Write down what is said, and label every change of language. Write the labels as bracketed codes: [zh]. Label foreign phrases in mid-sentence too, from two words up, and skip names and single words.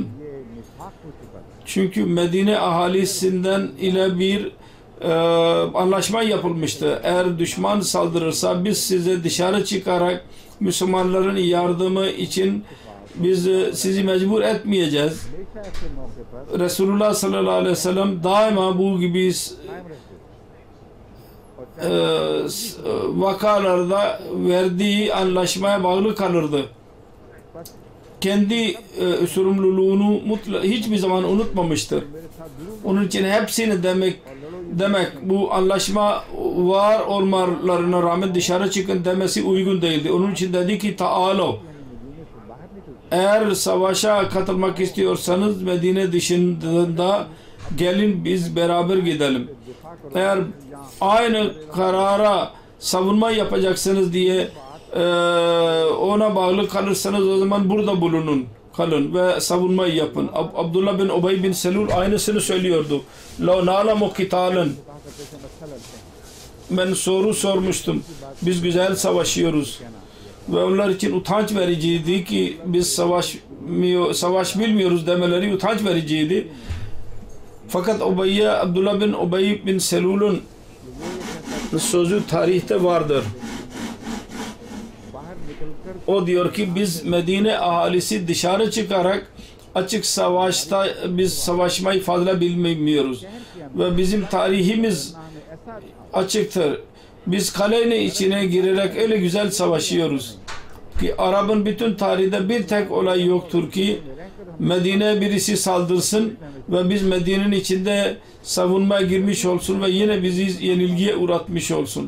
[tr] Çünkü Medine ahalisinden ile bir anlaşma yapılmıştı. Eğer düşman saldırırsa biz size dışarı çıkarak Müslümanların yardımı için biz sizi mecbur etmeyeceğiz. [ur] ہمیشہ ایسے موقعے پر [tr] Resulullah [ar] صلى الله عليه وسلم [tr] daima bu gibi [ur] قائم رہتے [tr] vakalarda verdiği anlaşmaya bağlı kalırdı. [ur] بس [tr] Kendi sorumluluğunu hiçbir zaman unutmamıştır. [ur] میرے ساتھ ضرور [tr] Onun için hepsini demek bu anlaşma var olmalarına rağmen dışarı çıkın demesi uygun değildi. Onun için dedi ki Taalo, [ur] مدینے سے باہر نکل [tr] eğer savaşa katılmak istiyorsanız Medine dışında gelin biz beraber gidelim. [ur] دفاع کرو [tr] Eğer aynı karara savunma yapacaksınız diye ona bağlı kalırsanız o zaman burada bulunun, kalın ve savunmayı yapın. Abdullah bin Ubey bin Selul aynısını söylüyordu. [ar] لَوْ نَعْلَمُ قِتَالًا [ur] کہا کرتے تھے اچھا لگتا ہے [tr] Ben soru sormuştum. Biz güzel savaşıyoruz. Ve onlar için utanç vericiydi ki biz savaş bilmiyoruz demeleri utanç vericiydi. Fakat Abdullah bin Ubey bin Selul'un sözü tarihte vardır. [ur] باہر نکل کر [tr] O diyor ki biz Medine ahalisi dışarı çıkarak açık savaşta biz savaşmayı fazla bilmiyoruz. Ve bizim tarihimiz [ur] ہمیں ایسا [tr] açıktır. Biz kalenin içine girerek öyle güzel savaşıyoruz ki Arap'ın bütün tarihinde bir tek olay yoktur ki Medine'ye birisi saldırsın ve biz Medine'nin içinde savunmaya girmiş olsun ve yine bizi yenilgiye uğratmış olsun.